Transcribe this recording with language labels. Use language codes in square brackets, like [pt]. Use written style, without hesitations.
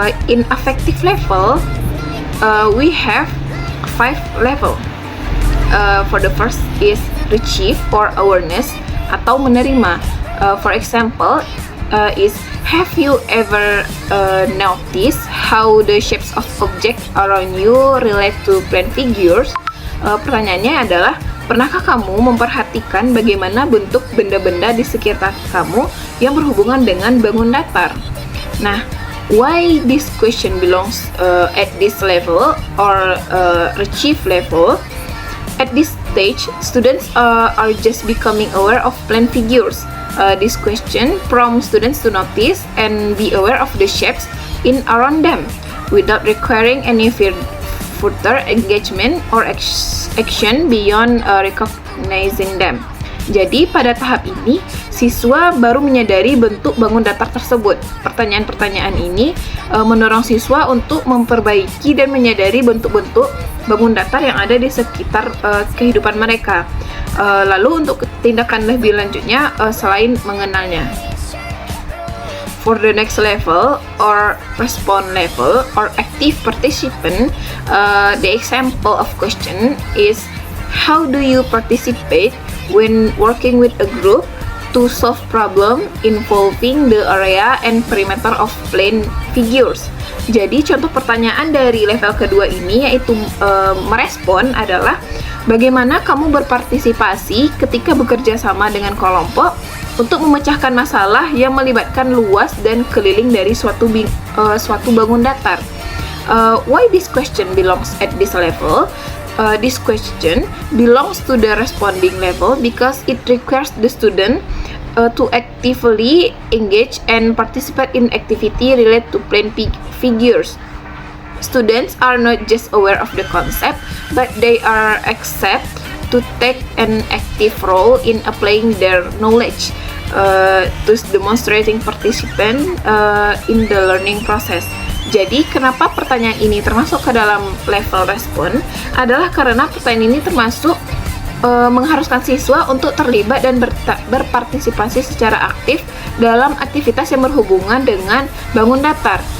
[en] In affective level, we have 5 level. For the first is receive or awareness [id] atau menerima. [en] For example, is have you ever noticed how the shapes of objects around you relate to plane figures? [id] Pertanyaannya adalah, pernahkah kamu memperhatikan bagaimana bentuk benda-benda di sekitar kamu yang berhubungan dengan bangun datar? [en] Nah, why this question belongs at this level or achieve level? At this stage, students are just becoming aware of plane figures. This question prompts students to notice and be aware of the shapes in around them without requiring any further engagement or action beyond recognizing them. [id] Jadi pada tahap ini, siswa baru menyadari bentuk bangun datar tersebut. Pertanyaan-pertanyaan ini mendorong siswa untuk memperbaiki dan menyadari bentuk-bentuk bangun datar yang ada di sekitar kehidupan mereka. Lalu untuk tindakan lebih lanjutnya selain mengenalnya. [en] For the next level or response level or active participant, the example of question is, how do you participate when working with a group to solve problem involving the area and perimeter of plane figures? [id] Jadi contoh pertanyaan dari level kedua ini yaitu merespon adalah, bagaimana kamu berpartisipasi ketika bekerja sama dengan kelompok untuk memecahkan masalah yang melibatkan luas dan keliling dari suatu bangun datar. [en] Why this question belongs at this level? This question belongs to the responding level because it requires the student to actively engage and participate in activity related to plane figures. Students are not just aware of the concept, but they are accept to take an active role in applying their knowledge, thus demonstrating participant in the learning process. [id] Jadi, kenapa pertanyaan ini termasuk ke dalam level respon? Adalah karena pertanyaan ini termasuk mengharuskan siswa untuk terlibat dan berpartisipasi secara aktif dalam aktivitas yang berhubungan dengan bangun datar.